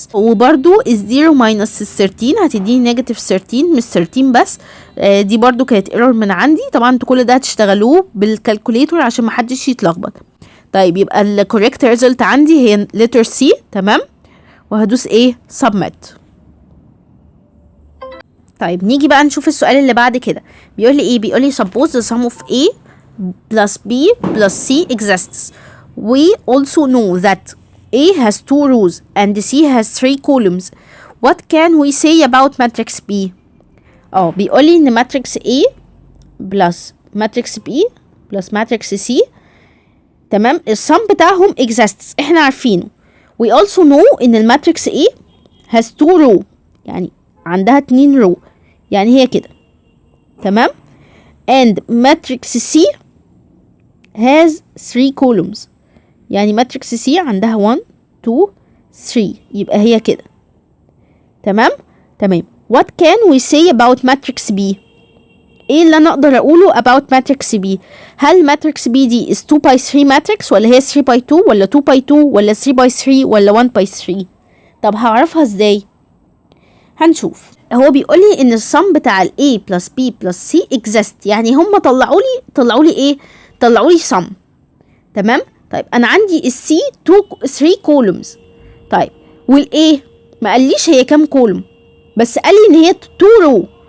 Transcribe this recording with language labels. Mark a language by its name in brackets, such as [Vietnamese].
[Arabic] وبرضو الزيرو ماينس 13 هتديني نيجاتيف 13 مش 13 بس. دي برضو كانت ايرور من عندي. طبعا انتوا كل ده هتشتغلوه بالكالكوليتور عشان محدش يتلخبط. طيب يبقى الكوريكت ريزلت عندي هي letter C. تمام، وهدوس ايه submit. طيب نيجي بقى نشوف السؤال اللي بعد كده. بيقول لي ايه؟ بيقول لي [English] suppose the sum of A plus B plus C exists. We also know that A has 2 rows and C has 3 columns. What can we say about matrix B? [Arabic] بيقول لي ان matrix A plus matrix B plus matrix C، تمام، السم بتاعهم exists، احنا عارفينه. [English] We also know [Arabic] ان الماتريكس A [English] has 2 row، [Arabic] يعني عندها 2 row، يعني هي كده. تمام. [English] and matrix C has 3 columns، [Arabic] يعني matrix C عندها 1 2 3، يبقى هي كده. تمام. [English] what can we say about matrix B؟ [Arabic] ايه اللي انا اقدر اقوله about matrix B؟ هل matrix B دي [English] is 2 by 3 matrix، [Arabic] ولا هي 3 by 2، ولا 2 by 2، ولا 3 by 3، ولا 1 by 3؟ طب هعرفها ازاي؟ هنشوف. هو بيقول لي ان السم بتاع ال A plus B plus C exist، يعني هم طلعوا لي ايه؟ طلعوا لي sum. تمام. طيب انا عندي ال C 3 columns. طيب وال A ما قاليش هي كام كولوم، بس قال لي ان هي 2 row.